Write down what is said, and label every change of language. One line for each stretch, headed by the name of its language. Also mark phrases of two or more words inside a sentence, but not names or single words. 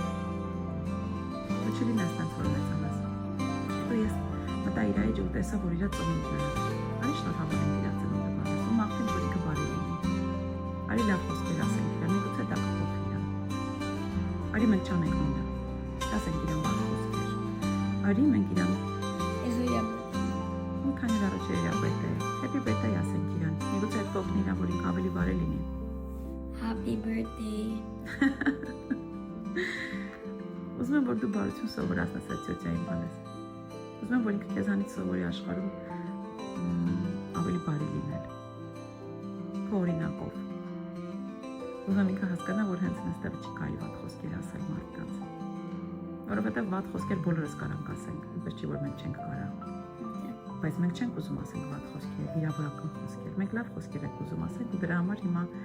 Armenian: Ու չլինես տենց որ մեծանաս։ Ու ես մտա իր էջ ու տեսա, որ իր ծնունդն է։ Արի շնորհավոր եմ իր ծնունդը բանս։ Ու մաղթեմ, որ ինքը բարի լինի։ Արի լավ խոսքեր ասենք իրան, միգուցե դա կփոխի իրան։ Արի մենք չանենք նույնը։ Ասենք իրան լավ խոսքեր։ Արի մենք իրան մի քանի օր առաջ էր իր birthday։
English: Happy birthday
Armenian: ասենք իրան։ Միգուցե այդ կողմն իրան, որ ինքը ավելի բարի լինի։
English: Happy birthday։
Armenian: Ուզում եմ, որ դու բարություն սովորացնես այդ ծոցյային բանես։ Ուզում եմ, որ ինքը քեզանից սովորի աշխարհում ավելի բարի լինել։ Քո օրինակով։ Ուզում եմ ինքը հասկանա, որ հենց այստեղ չի կարելի վատ խոսքեր ասել մարդկանց։ Որովհետև վատ խոսքեր բոլորս կարանք ասենք, այնպես չի, որ մենք չենք կարա։ Բայց մենք չենք ուզում ասենք վատ խոսքեր, վիրավորական խոսքեր։ Մենք լավ խոսքեր ենք ուզում ասենք ու դրա համար հիմա